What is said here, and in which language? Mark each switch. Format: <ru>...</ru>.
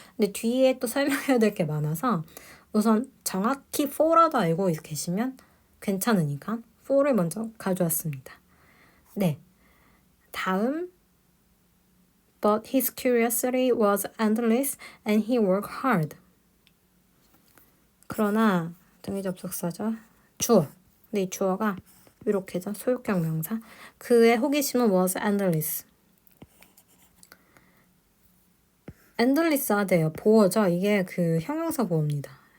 <ko>근데 뒤에 또 설명해야 될 게 많아서 우선 정확히 for라도 알고 계시면 괜찮으니까 for를 먼저 가져왔습니다. 네, 다음</ko> <en>But his curiosity was endless and he worked hard.</en> <ko>그러나 등위 접속사죠. 주어. 근데 이 주어가 이렇게죠. 소유격 명사. 그의 호기심은</ko> <en>was endless.</en> <ko>endless 하대요. 보어죠. 이게 그 형용사 보어입니다.</ko>